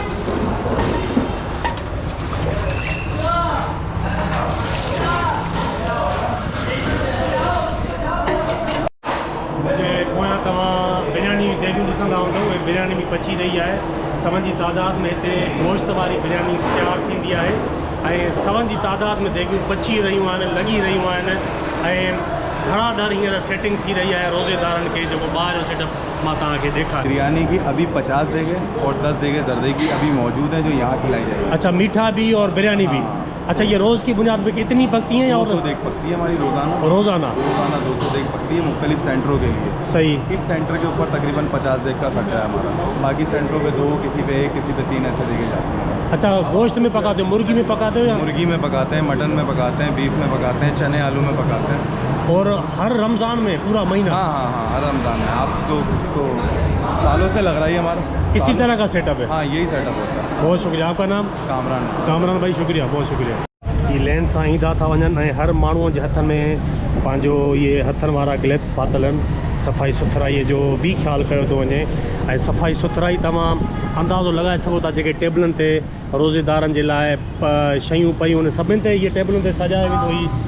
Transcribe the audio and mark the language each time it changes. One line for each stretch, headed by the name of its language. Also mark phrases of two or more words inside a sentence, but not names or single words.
Sindhi: मुंहिंजे पोयां तव्हां बिरयानी जॻहियूं ॾिसंदा हूंदव, ऐं बिरयानी बि पची रही आहे। सवनि जी तादाद में हिते गोश्त वारी बिरयानी तयारु थींदी आहे ऐं सवनि जी तादाद में देगियूं पची रहियूं आहिनि, लॻी रहियूं आहिनि। ऐं घणा दर हींअर सेटिंग थी रही है रोज़ेदारनि के, जो ॿाहिरि जो सेटअप मां तव्हांखे ॾेखारियो।
Urdu: بریانی کی ابھی 50 دیگیں اور 10 دیگیں زردے کی ابھی موجود ہے، جو یہاں کھلائی جائے گی. اچھا، میٹھا بھی اور بریانی بھی۔ اچھا، یہ روز کی بنیاد پہ کتنی پکتی ہیں? और 200 دیگ پکتی ہے ہماری روزانہ۔ 200 دیگ پکتی ہے مختلف سینٹروں کے لیے. सही। اس سینٹر کے اوپر تقریباً 50 دیگ کا خرچہ ہے ہمارا۔ باقی سینٹروں پہ 2، کسی پہ 1، کسی پہ 3 ایسے دے کے جاتے ہیں. اچھا، گوشت میں پکاتے ہو، مرغی میں پکاتے ہو? या مرغی میں پکاتے ہیں، مٹن میں پکاتے ہیں، بیف میں پکاتے ہیں، چنے آلو میں پکاتے ہیں. اور ہر رمضان میں پورا مہینہ? ہاں، ہر رمضان میں. آپ تو سالوں سے لگ رہا ہے ہمارا اسی طرح کا سیٹ اپ ہے? ہاں، یہی سیٹ اپ ہوتا ہے. بہت شکریہ۔ آپ کا نام? कामरान। کامران بھائی، شکریہ، بہت شکریہ.
Sindhi: ये लेन सां ईंदा था वञनि ऐं हर माण्हूअ जे हथ में पंहिंजो ये हथनि वारा ग्लव्स पातल आहिनि। सफ़ाई सुथराईअ जो बि ख़्यालु कयो थो वञे ऐं सफ़ाई सुथराई तव्हां अंदाज़ो लॻाए सघो था। जेके टेबलनि ते रोज़ेदारनि जे लाइ शयूं पयूं आहिनि, सभिनि ते इहे टेबलुनि ते सजायो वेंदो।